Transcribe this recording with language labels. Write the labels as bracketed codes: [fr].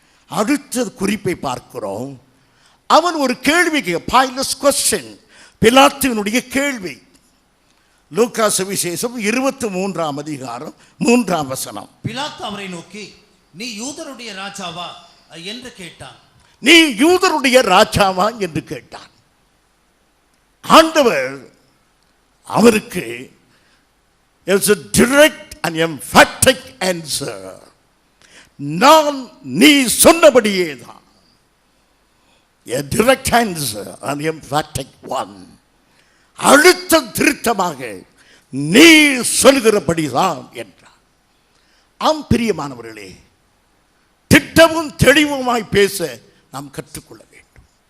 [ta] அடுத்த குறிப்பை பார்க்கிறோம். அவன் ஒரு கேள்விக்கு, பாய்லஸ் கொஸ்டின், பிலாத்துவினுடைய கேள்வி. லூக்கா சுவிசேஷம் 23ஆம் அதிகாரம் 3ஆம் வசனம். பிலாத்து அவரை நோக்கி, நீ யூதருடைய ராஜாவா என்று கேட்டான். நீ யூதருடைய ராஜாவா என்று கேட்டான். ஆண்டவர் அவருக்கு [en] direct and emphatic answer. [ta] நான் நீ சொன்னபடியே தான். [en] A direct answer and emphatic one. [ta] அழுத்த திருத்தமாக நீ சொல்கிறபடிதான் என்றார். ஆம் பிரியமானவர்களே, திட்டமும் தெளிவுமாய் பேச நாம் கற்றுக்கொள்ள வேண்டும்.